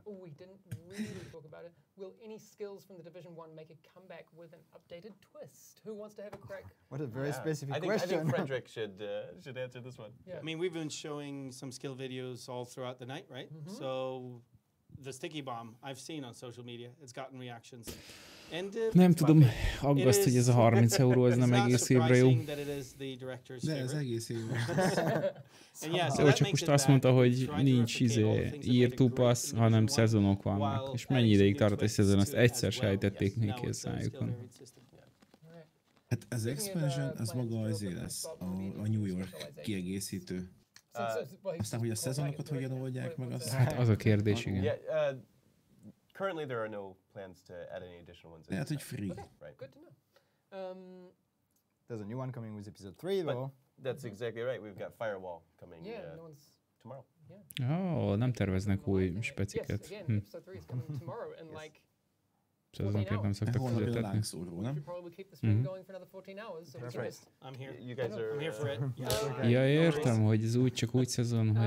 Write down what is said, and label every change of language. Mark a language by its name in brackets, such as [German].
[English] Oh, we didn't really talk about it. Will any skills from the Division 1 make a comeback with an updated twist? Who wants to have a crack? What a very specific question. I think Frederick should answer this one. Yeah. I mean, we've been showing some skill videos all throughout the night, right? So the sticky bomb I've seen on social media. It's gotten reactions. And [Hungarian] nem tudom, aggaszt, hogy ez a 30 euró, ez nem egész évre jó. De ez egész évre. Jó, csak most azt mondta, hogy nincs írtópassz, hanem szezonok vannak. És mennyi ideig tart egy szezon, azt egyszer sejtették neki a szájukon. Hát az expansion, az maga azért lesz a New York kiegészítő. Aztán, hogy a szezonokat hogyan oldják meg, az... Hát az a kérdés, igen. [English] Currently, there are no plans to add any additional ones. [Hungarian] Lehet, hogy free. [English] Okay, right. Good to know. There's a new one coming with episode 3, though. That's exactly right. We've got Firewall coming tomorrow. [Hungarian] Oh, nem terveznek új speciket. [English] Yes, again, episode 3 is coming tomorrow, and like... [Hungarian] Szezonként nem szoktak fizetetni. [English] We should probably keep the stream going for another 14 hours. So that's right. I'm here. You guys are... I'm here for it. [Hungarian] Ja, értem, hogy ez úgy szezon, hogy...